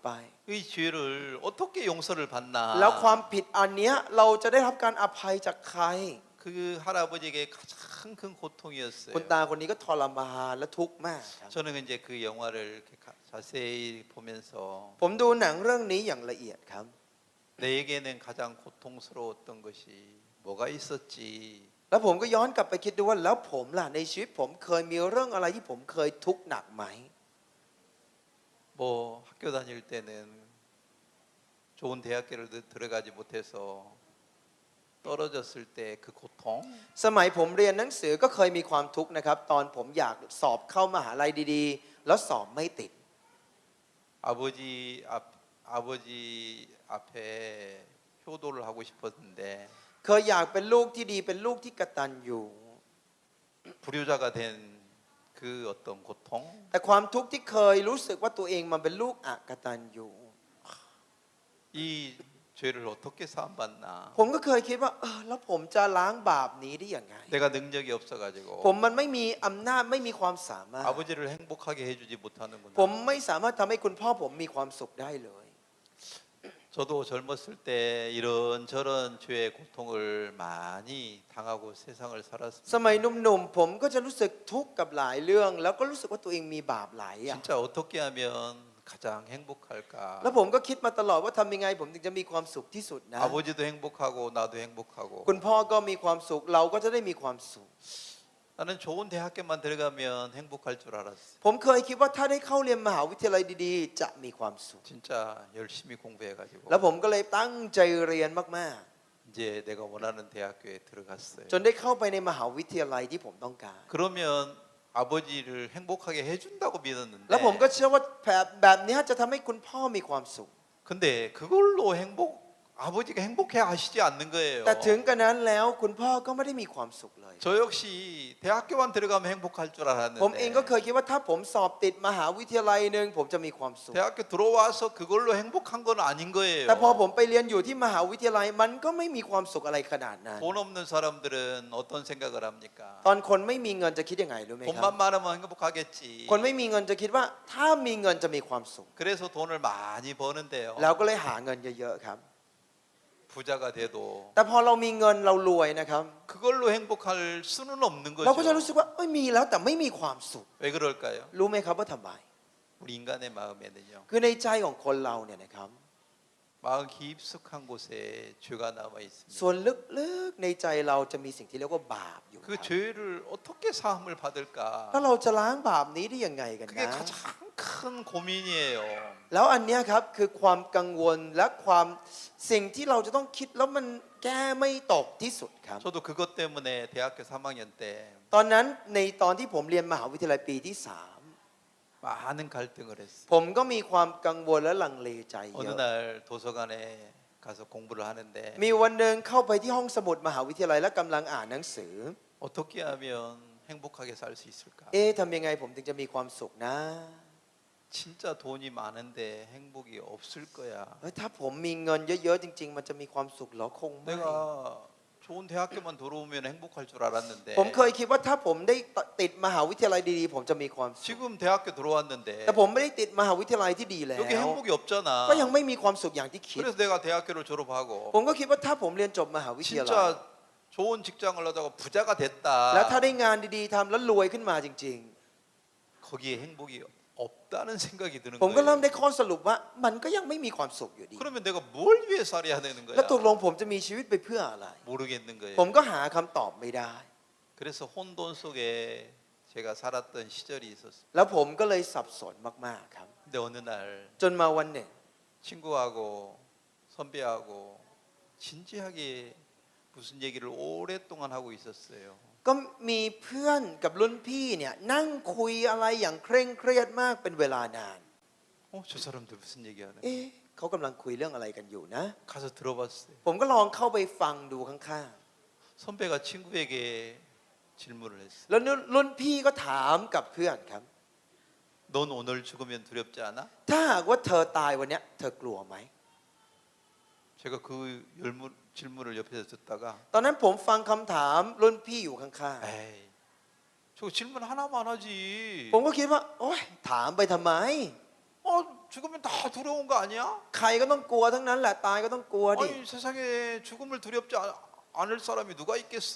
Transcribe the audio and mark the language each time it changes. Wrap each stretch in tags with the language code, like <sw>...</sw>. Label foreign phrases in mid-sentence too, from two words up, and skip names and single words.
<ko>이 죄를 어떻게 용서를 받나?</ko> <th>แล้วความผิดอันเนี้ยเราจะได้รับการอภัยจากใคร</th> <ko>그 할아버지에게 가장 큰</ko> <th>คุณ</th> <ko>고통이었어요.</ko> <th>ตาคนนี้ก็ทรมานและทุกข์มากครับ</th> <ko>저는 이제 그 영화를 이렇게 자세히 보면서</ko> <th>ผมดูหนังเรื่องนี้อย่างละเอียดครับ</th> <ko>내게는 가장 고통스러웠던 것이 뭐가 있었지?</ko> <th>แล้วผมก็ย้อนกลับไปคิดดูว่าแล้วผมล่ะในชีวิตผมเคยมีเรื่องอะไรที่ผมเคยทุกข์หนักไหม</th> <ko>뭐 학교 다닐 때는 좋은 대학교를 들어가지 못해서 떨어졌을 때 그 고통,</ko> <th>สมัยผมเรียนหนังสือก็เคยมีความทุกข์นะครับ ตอนผมอยากสอบเข้ามหาลัยดีๆ แล้วสอบไม่ติด</th> <ko>아버지 앞에 효도를 하고 싶었는데</ko> <th>เคยอยากเป็นลูกที่ดีเป็นลูกที่กตัญญู</th> <ko>불효자가 된 그 그 어떤 고통,</ko> <th>แต่ความทุกข์ที่เคยรู้สึกว่าตัวเองมันเป็นลูกอกตัญญู</th> <ko>이 죄를 어떻게 사함받나?</ko> <th>ผมก็เคยคิดว่าแล้วผมจะล้างบาปนี้ได้ยังไง</th> <ko>내가 능력이</ko> <th>ผม</th> <ko>없어가지고</ko> <th>มันไม่มีอำนาจไม่มีความสามารถ</th> <ko>아버지를 행복하게 해주지</ko> <th>ผม</th> <ko>못하는구나.</ko> <th>ไม่สามารถทำให้คุณพ่อผมมีความสุขได้เลย</th> <ko>저도 젊었을 때 이런저런 죄의 고통을 많이 당하고 세상을</ko> <th>ส</th> <ko>살았습니다.</ko> <th>มัยหนุ่มๆผมก็จะรู้สึกทุกข์กับหลายเรื่อง แล้วก็รู้สึกว่าตัวเองมีบาปหลายอย่าง</th> <ko>진짜 어떻게 하면 가장 행복할까?</ko> <th>แล้วผมก็คิดมาตลอดว่าทำยังไงผมถึงจะมีความสุขที่สุดนะ</th> <ko>아버지도 행복하고 나도 행복하고</ko> <th>คุณพ่อก็มีความสุขเราก็จะได้มีความสุข</th> <ko>나는 좋은 대학교만 들어가면 행복할 줄 알았어.</ko> <th>ผมเคยคิดว่าถ้าได้เข้าเรียนมหาวิทยาลัยดีๆ จะมีความสุข</th> <ko>진짜 열심히 공부해가지고</ko> <th>แล้วผมก็เลยตั้งใจเรียนมาก</th> <ko>이제 내가 원하는 대학교에 들어갔어요.</ko> <th>ๆ จนได้เข้าไปในมหาวิทยาลัยที่ผมต้องการ</th> <ko>그러면 아버지를 행복하게 해준다고 믿었는데</ko> <th>แล้วผมก็เชื่อว่าแบบนี้จะทำให้คุณพ่อมีความสุข</th> <ko>근데 그걸로 아버지가 행복해 하시지 않는 거예요.</ko> <th>แต่ถึงกระนั้นแล้วคุณพ่อก็ไม่ได้มีความสุขเลย</th> <ko>저 역시 대학교만 들어가면 행복할 줄</ko> <th>ผมเองก็</th> <ko>알았는데</ko> <th>เคยคิดว่าถ้าผมสอบติดมหาวิทยาลัยหนึ่งผมจะมีความสุข</th> <ko>대학교 들어와서 그걸로 행복한 건 아닌 거예요.</ko> <th>แต่พอผมไปเรียนอยู่ที่มหาวิทยาลัยมันก็ไม่มีความสุขอะไรขนาดนั้น</th> <ko>돈 없는 사람들은 어떤 생각을 합니까?</ko> <th>ตอนคนไม่มีเงินจะคิดยังไงรู้ไหมครับ</th> <ko>돈만 많으면 행복하겠지.</ko> <th>คนไม่มีเงินจะคิดว่าถ้ามีเงินจะมีความสุข</th> <ko>그래서 돈을 많이 버는데요.</ko> <th>แล้วก็เลยหาเงินเยอะๆครับ</th> <ko>부자가 돼도</ko> <th>แต่พอเรามีเงินเรารวยนะครับ</th> <ko>그걸로 행복할 수는 없는</ko> <th>เราก็จะรู้</th> <ko>거죠.</ko> <th>สึกว่ามีแล้วแต่ไม่มีความสุข</th> <ko>왜 그럴까요?</ko> <th>รู้ไหมครับว่าทำไม</th> <ko>우리 인간의 마음에는요.</ko> <th>คือในใจของคนเราเนี่ยนะครับ</th> <ko>마음 깊숙한 곳에 죄가 남아 있습니다.</ko> <th>ส่วนลึกๆในใจเราจะมีสิ่งที่เรียกว่าบาปอยู่ค</th> <ko>그</ko> <th>รับ</th> <ko>죄를 어떻게 사함을 받을까?</ko> <th>แล้วเราจะล้างบาปนี้ได้ยังไงกัน</th> <ko>그게</ko> <th>นะ</th> <ko>가장 큰 고민이에요.</ko> <th>แล้วอันเนี้ยครับคือความกังวลและความสิ่งที่เราจะต้องคิดแล้วมันแก้ไม่ตกที่สุดครับ</th> <ko>저도 그것 때문에 대학교 3학년 때</ko> <th>ตอนนั้นในตอนที่ผมเรียนมหาวิทยาลัยปีที่</th> <ko>많은 갈등을 했어요.</ko> <th>3ผมก็มีความกังวลและลังเลใจเย</th> <ko>어느</ko> <th>อะ</th> <ko>날 도서관에 가서 공부를 하는데</ko> <th>มีวันหนึ่งเข้าไปที่ห้องสมุดมหาวิทยาลัยและกำลังอ่านหนังสือ</th> <ko>어떻게 하면 행복하게 살 수 있을까?</ko> <th>ทำยังไงผมถึงจะมีความสุขนะ</th> <ko>진짜 돈이 많은데 행복이 없을 거야.</ko> <th>ถ้าผมมีเงินเยอะๆจริง ๆ มันจะมีความสุขเหรอคงไม่</th> <ko>내가 좋은 대학교만 들어오면 행복할 줄 알았는데</ko> <th>ผมเคยคิดว่าถ้าผมได้ติดมหาวิทยาลัยดีๆผมจะมีความสุข</th> <ko>지금 대학교 들어왔는데</ko> <th>แต่ผมไม่ได้ติดมหาวิทยาลัยที่ดีแล้ว</th> <ko>여기 행복이 없잖아.</ko> <th>ก็ยังไม่มีความสุขอย่างที่คิด</th> <ko>그래서 내가 대학교를 졸업하고</ko> <th>ผมก็คิดว่าถ้าผมเรียนจบมหาวิทยาลัย</th> <ko>진짜 좋은 직장을 하다가 부자가</ko> <th>แล้วถ้า</th> <ko>됐다.</ko> <th>ได้งานดีๆทำแล้วรวยขึ้นมาจริง</th> <ko>거기에 행복이 없다는 생각이 드는</ko> <th>ๆ ผมก็เริ่ม</th> <ko>거예요.</ko> <th>ได้ข้อสรุปว่ามันก็ยังไม่มีความสุขอยู่ดี</th> <ko>그러면 내가 뭘 위해 살아야 되는</ko> <th>แล้วตกล</th> <ko>거야?</ko> <th>งผมจะมีชีวิตไปเพื่ออะไร</th> <ko>모르겠는</ko> <th>ผม</th> <ko>거예요.</ko> <th>ก็หาคำตอบไม่ได้</th> <ko>그래서 혼돈 속에 제가 살았던 시절이 있었어요.</ko> <th>แล้วผมก็เลยสับสนมากๆครับ</th> <ko>근데 어느 날</ko> <th>จนมาวันหนึ่ง</th> <ko>친구하고 선배하고 진지하게 무슨 얘기를 오랫동안 하고 있었어요.</ko> <th>ก็มีเพื่อนกับรุ่นพี่เนี่ยนั่งคุยอะไรอย่างเคร่งเครียดมากเป็นเวลานาน</th> <ko>저 사람들 무슨 얘기하는?</ko> <th>เขากำลังคุยเรื่องอะไรกันอยู่นะ</th> <ko>가서 들어봤어요.</ko> <th>ผมก็ลองเข้าไปฟังดูข้าง</th> <ko>선배가 친구에게 질문을 했어요.</ko> <th>ๆแล้วรุ่นพี่ก็ถามกับเพื่อนครับ</th> <ko>넌 오늘 죽으면 두렵지 않아?</ko> <th>ถ้าหากว่าเธอตายวันเนี้ยเธอกลัวไหม</th> <ko>제가 그 질문을 옆에서 듣다가</ko> <th>ตอนนั้นผมฟังคำถามรุ่นพี่อยู่ข้าง</th> <ko>에이, 저 질문 하나만 하지.</ko> <th>ๆผมก็คิดว่าโอ๊ยถามไปทำไม</th> <ko>죽으면 다 두려운 거 아니야?</ko> <th>ใครก็ต้องกลัวทั้งนั้นแหละตายก็ต้องกลัวดิ</th> <ko>아니 세상에 죽음을 두렵지 않을 사람이 누가 있겠어?</ko>